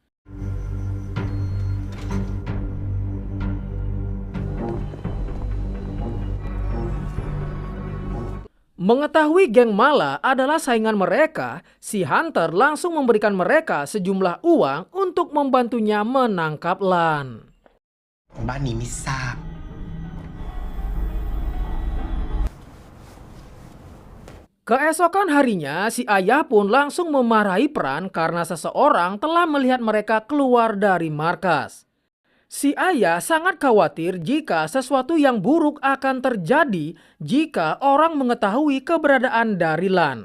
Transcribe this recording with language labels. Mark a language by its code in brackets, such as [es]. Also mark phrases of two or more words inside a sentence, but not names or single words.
[id] Mengetahui geng Mala adalah saingan mereka, si Hunter langsung memberikan mereka sejumlah uang untuk membantunya menangkap Lan. [th] บ้านนี้ไม่ทราบ [id] Keesokan harinya, si ayah pun langsung memarahi Pran karena seseorang telah melihat mereka keluar dari markas. Si ayah sangat khawatir jika sesuatu yang buruk akan terjadi jika orang mengetahui keberadaan dari Lan.